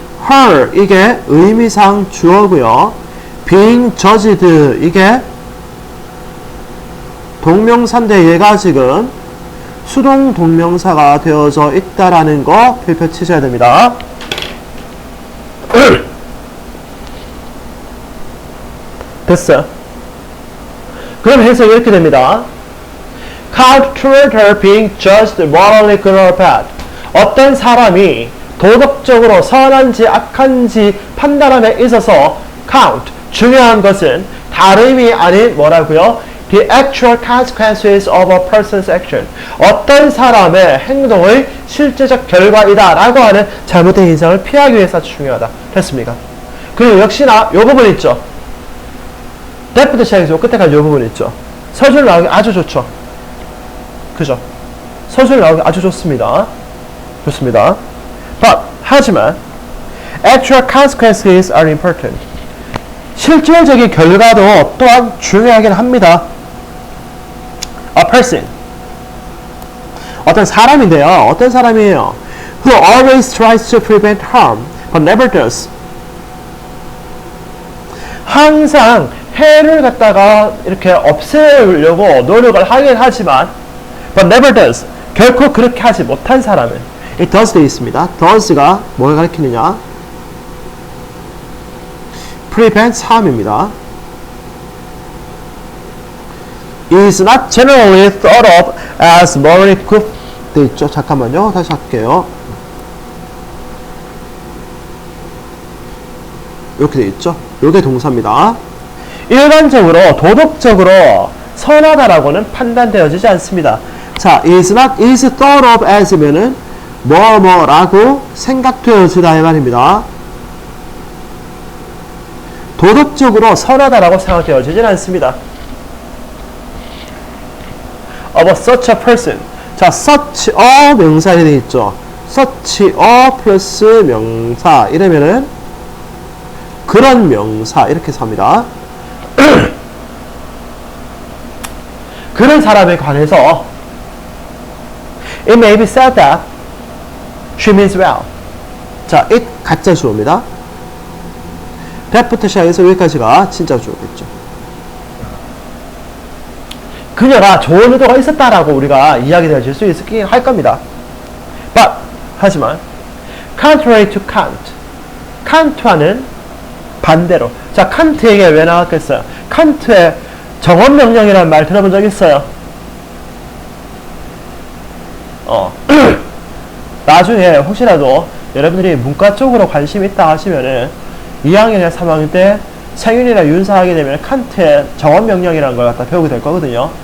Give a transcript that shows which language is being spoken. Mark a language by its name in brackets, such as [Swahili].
[Korean] her 이게 의미상 주어고요. being judged 이게 동명사인데 얘가 지금 수동 동명사가 되어져 있다라는 거 필표 치셔야 됩니다. 됐어요. 그럼 해석이 이렇게 됩니다. [English] Count toward her being judged morally good or bad. [Korean] 어떤 사람이 도덕적으로 선한지 악한지 판단함에 있어서 count, 중요한 것은 다름이 아닌 뭐라고요? [English] The actual consequences of a person's action. [Korean] 어떤 사람의 행동의 실제적 결과이다 라고 하는 잘못된 인상을 피하기 위해서 중요하다. 됐습니까? 그리고 역시나 이 부분 있죠. that부터 시작해서 끝에까지 이 부분 있죠. 서술 나오기 아주 좋죠. 그죠? 서술 나오기 아주 좋습니다. 좋습니다. [English] But, [Korean] 하지만 [English] actual consequences are important. [Korean] 실질적인 결과도 또한 중요하긴 합니다. [English] A person. [Korean] 어떤 사람인데요. 어떤 사람이에요? [English] Who always tries to prevent harm, but never does. [Korean] 항상 해를 갖다가 이렇게 없애려고 노력을 하긴 하지만 [English] but never does. [Korean] 결코 그렇게 하지 못한 사람은 이 does 되어 있습니다. does가 뭘 가리키느냐? [English] prevents harm입니다. is not generally thought of as morally good [Korean] 되어 있죠. 잠깐만요. 다시 할게요. 이렇게 되어 있죠. 이게 동사입니다. 일반적으로 도덕적으로 선하다라고는 판단되어지지 않습니다. 자, is not is thought of as면은 뭐뭐라고 생각되어지다 이 말입니다. 도덕적으로 선하다라고 생각되어지진 않습니다. [English] of such a person. [Korean] 자, such a 명사 이렇게 되어 있죠. such a 플러스 명사 이러면은 그런 명사 이렇게 삽니다. 그런 사람에 관해서 [English] it may be said that she means well. [Korean] 자, it 가짜 주어입니다. that부터 시작해서 여기까지가 진짜 주어겠죠. 그녀가 좋은 의도가 있었다라고 우리가 이야기될 수 있긴 할 겁니다. [English] But, [Korean] 하지만 [English] contrary to Kant. [Korean] 칸트와는 반대로. 자, 칸트에게 왜 나왔겠어요? 칸트의 정언명령이라는 말 들어본 적 있어요? 나중에 혹시라도 여러분들이 문과 쪽으로 관심 있다 하시면은 2학년이나 3학년 때 생윤이나 윤사하게 되면 칸트의 정언명령이라는 걸 갖다 배우게 될 거거든요.